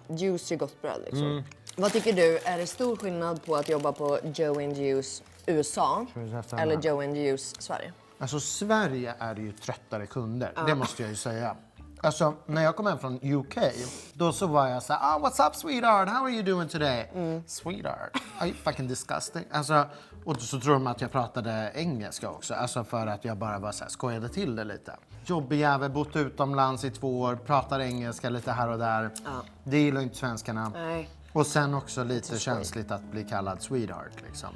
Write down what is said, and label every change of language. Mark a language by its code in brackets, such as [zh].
[sv] Juicy gott bröd liksom. Vad tycker du? Är det stor skillnad på att jobba på Joe & Juice USA vi testa den eller här? Joe & Juice Sverige? Alltså Sverige är det ju tröttare kunder, det måste jag ju säga. Alltså när jag kom hem från UK, då så var jag så här, [en] what's up sweetheart, how are you doing today? Sweetheart, are you fucking disgusting? [sv] Alltså, och så tror de att jag pratade engelska också, alltså för att jag bara var så här, skojade till det lite. Jobbig jävel, bott utomlands i 2 år, pratar engelska lite här och där. Det gillar inte svenskarna. Nej. Och sen också lite känsligt att bli kallad sweetheart liksom.